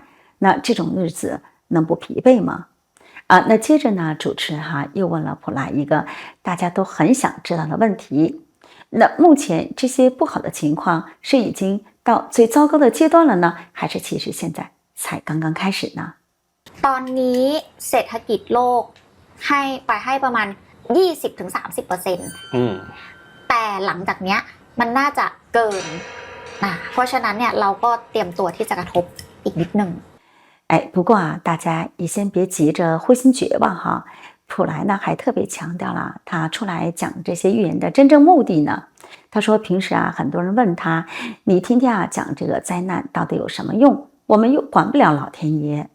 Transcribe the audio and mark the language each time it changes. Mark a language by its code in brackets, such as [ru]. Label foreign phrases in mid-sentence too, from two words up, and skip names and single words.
[zh] 那这种日子能不疲惫吗？那接着呢，主持人又问了普拉一个大家都很想知道的问题。那目前这些不好的情况是已经到最糟糕的阶段了呢，还是其实现在才刚刚开始呢？ [th] ตอนนี้เศรษฐกิจโลกให้ประมาณ 20-30% แต่หลังจากเนี้ยมันน่าจะเกินเพราะฉะนั้นเนี่ยเราก็เตรียมตัวที่จะกระทบอีกนิดนึง [zh] 不过大家也先别急着灰心绝望普莱呢还特别强调了他出来讲这些预言的真正目的呢。他说平时很多人问他，你天天讲这个灾难到底有什么用？我们又管不了老天爷。